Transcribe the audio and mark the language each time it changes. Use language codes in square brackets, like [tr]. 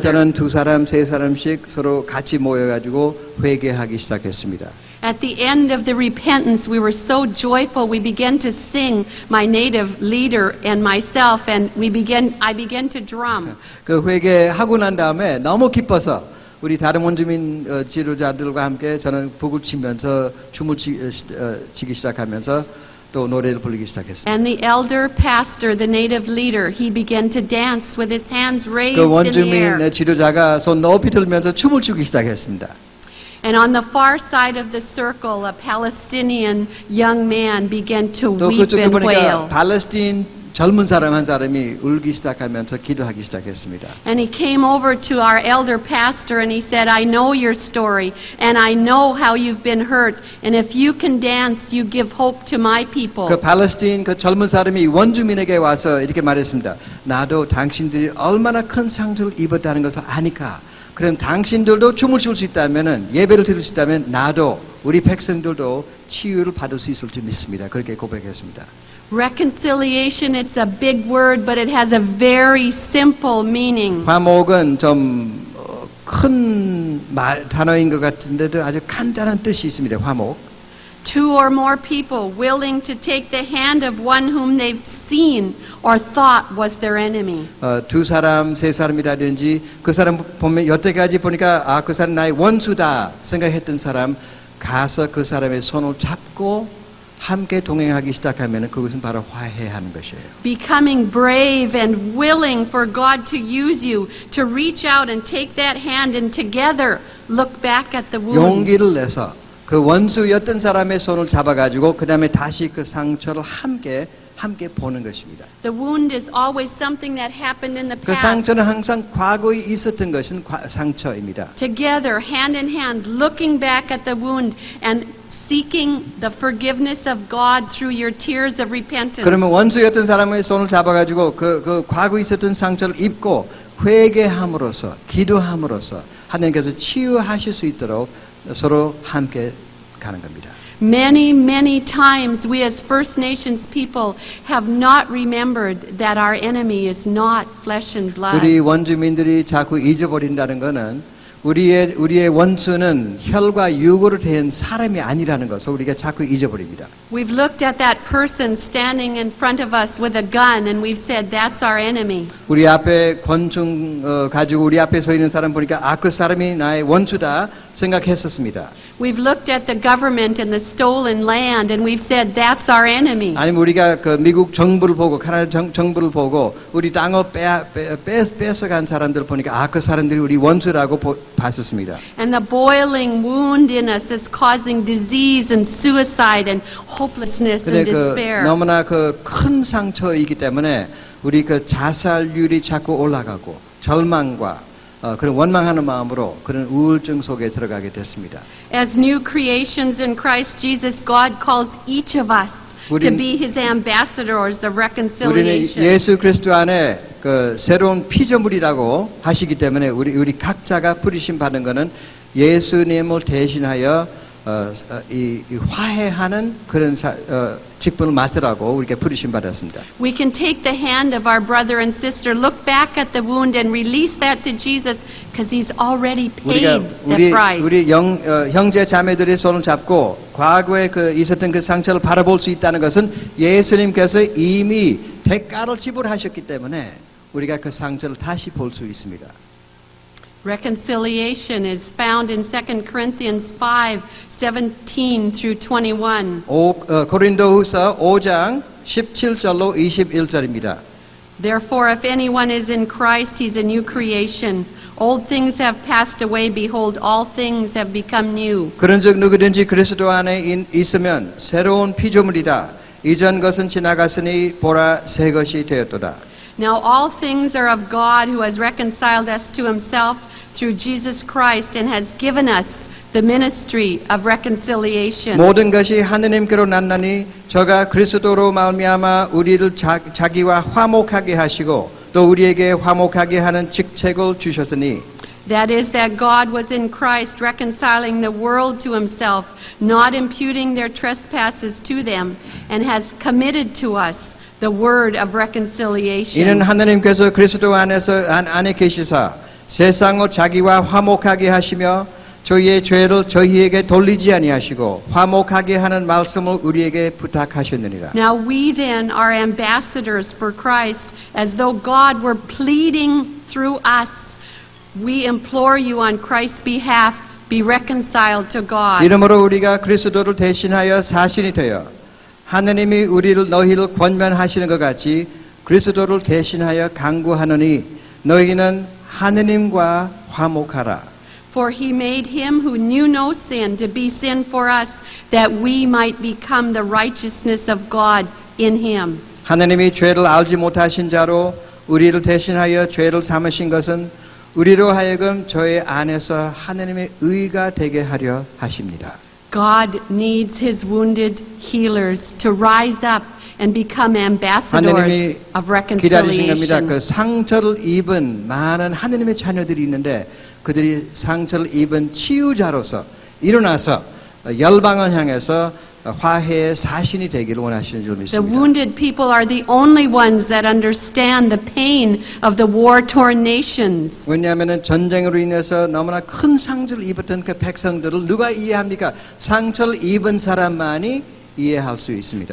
[ko] 그다음부터는 2사람, 3사람씩 서로 같이 모여가지고 회개하기 시작했습니다. [en] At the end of the repentance, we were so joyful. We began to sing, my native leader and myself, and I began to drum. [ko] 그 회개하고 난 다음에 너무 기뻐서 우리 다른 원주민 지도자들과 함께 저는 북을 치면서 춤을 치기 시작하면서 또 노래를 부르기 시작했습니다. [en] And the elder pastor, the native leader, he began to dance with his hands raised 그 in the air. [ko] 원주민 지도자가 손 높이 들면서 춤을 추기 시작했습니다. [en] And on the far side of the circle, a Palestinian young man began to [ko] 또 [en] weep [ko] 그쪽에 [en] and [ko] 보니까 [en] wail. [ko] 팔레스타인 젊은 사람 한 사람이 울기 시작하면서 기도하기 시작했습니다. [en] And he came over to our elder pastor and he said, I know your story and I know how you've been hurt. And if you can dance, you give hope to my people. [ko] 그 팔레스타인 그 젊은 사람이 원주민에게 와서 이렇게 말했습니다. 나도 당신들이 얼마나 큰 상처를 입었다는 것을 아니까. 그럼 당신들도 춤을 출 수 있다면은 예배를 드릴 수 있다면 나도 우리 백성들도 치유를 받을 수 있을 줄 믿습니다. 그렇게 고백했습니다. [en] Reconciliation, it's a big word, but it has a very simple meaning. [ko] 화목은 좀 큰 단어인 것 같은데도 아주 간단한 뜻이 있습니다. 화목. [en] 2 or more people willing to take the hand of one whom they've seen or thought was their enemy. [ko] 2사람, 3사람이라든지 그 사람 보면 여태까지 보니까 그 사람 나의 원수다 생각했던 사람 가서 그 사람의 손을 잡고 함께 동행하기 시작하면 그것은 바로 화해하는 것이에요. [en] Becoming brave and willing for God to use you to reach out and take that hand and together look back at the wound. [ko] 용기를 내서 그 원수였던 사람의 손을 잡아가지고 그 다음에 다시 그 상처를 함께 보는 것입니다. [en] The wound is always something that happened in the 그 past. [ko] 상처는 항상 과거에 있었던 것은 상처입니다. [en] Together, hand in hand, looking back at the wound and seeking the forgiveness of God through your tears of repentance. [ko] 그러면 원수였던 사람의 손을 잡아가지고 그 과거에 있었던 상처를 입고 회개함으로써 기도함으로써 하나님께서 치유하실 수 있도록 서로 함께 가는 겁니다. [en] Many times we as First Nations people have not remembered that our enemy is not flesh and blood. [ko] 우리 원주민들이 자꾸 잊어버린다는 것은 우리의 원수는 혈과 육으로 된 사람이 아니라는 것을 우리가 자꾸 잊어버립니다. [en] We've looked at that person standing in front of us with a gun and we've said, that's our enemy. [ko] 우리 앞에 권총 가지고 우리 앞에 서 있는 사람 보니까 그 사람이 나의 원수다 생각했었습니다. [en] We've looked at the government and the stolen land and we've said, that's our enemy. [ko] 아니면 우리가 그 미국 정부를 보고 캐나다 정부를 보고 우리 땅을 뺏어간 사람들 보니까 그 사람들이 우리 원수라고 봤었습니다. [en] And the boiling wound in us is causing disease and suicide and hopelessness and [ko] 근데 그 [en] despair. [ko] 너무나 그 큰 상처이기 때문에 우리 그 자살률이 자꾸 올라가고 절망과 그런 원망하는 마음으로 그런 우울증 속에 들어가게 됐습니다. [en] As new creations in Christ Jesus, God calls each of us to be His ambassadors of [ko] 우리는 [en] reconciliation. [ko] 예수 그리스도 안에 그 새로운 피조물이라고 하시기 때문에 우리 각자가 부르심 받은 것은 예수님을 대신하여 이 화해하는 그런 직분을 맡으라고 우리가 부르심 받았습니다. [en] We can take the hand of our brother and sister, look back at the wound and release that to Jesus because He's already [ko] 우리가 [en] paid the price. [ko] 우리 형제 자매들의 손을 잡고 과거에 있었던 그 상처를 바라볼 수 있다는 것은 예수님께서 이미 대가를 지불하셨기 때문에 우리가 그 상처를 다시 볼 수 있습니다. [en] Reconciliation is found in 2 Corinthians 5:17 through 21. [ko] 고린도후서 5장 17절로 21절입니다. [en] Therefore, if anyone is in Christ, he's a new creation. Old things have passed away. Behold, all things have become new. [ko] 그런즉 누구든지 그리스도 안에 있으면 새로운 피조물이다. 이전 것은 지나갔으니 보라 새 것이 되었도다. [en] Now all things are of God, who has reconciled us to Himself through Jesus Christ and has given us the ministry of reconciliation. [ko] 모든 것이 하느님께로 났나니 저가 그리스도로 말미암아 우리를 자기와 화목하게 하시고 또 우리에게 화목하게 하는 직책을 주셨으니 [en] That is, that God was in Christ reconciling the world to Himself, not imputing their trespasses to them, and has committed to us the word of reconciliation. [ko] 이는 하느님께서 그리스도 안에 계시사 세상을 자기와 화목하게 하시며 저희의 죄를 저희에게 돌리지 아니하시고 화목하게 하는 말씀을 우리에게 부탁하셨느니라. [en] Now we then are ambassadors for Christ, as though God were pleading through us. We implore you on Christ's behalf, be reconciled to God. [ko] 이러므로 우리가 그리스도를 대신하여 사신이 되어 하느님이 너희를 권면하시는 것 같이 그리스도를 대신하여 간구하노니 너희는 하느님과 화목하라. [en] For He made Him who knew no sin to be sin for us, that we might become the righteousness of God in Him. [ko] 하느님이 죄를 알지 못하신 자로 우리를 대신하여 죄를 삼으신 것은 우리로 하여금 저의 안에서 하느님의 의가 되게 하려 하십니다. [en] God needs His wounded healers to rise up and become ambassadors [ko] 하느님이 [en] of [ko] 기다리신 겁니다. [en] reconciliation. [ko] 그 상처를 입은 많은 하느님의 자녀들이 있는데 그들이 상처를 입은 치유자로서 일어나서 열방을 향해서 화해의 사신이 되기를 원하시는 줄 [en] The [ko] 믿습니다. [en] wounded people are the only ones that understand the pain of the war-torn nations. [ko] 왜냐하면 전쟁으로 인해서 너무나 큰 상처를 입었던 그 백성들을 누가 이해합니까? 상처를 입은 사람만이 이해할 수 있습니다.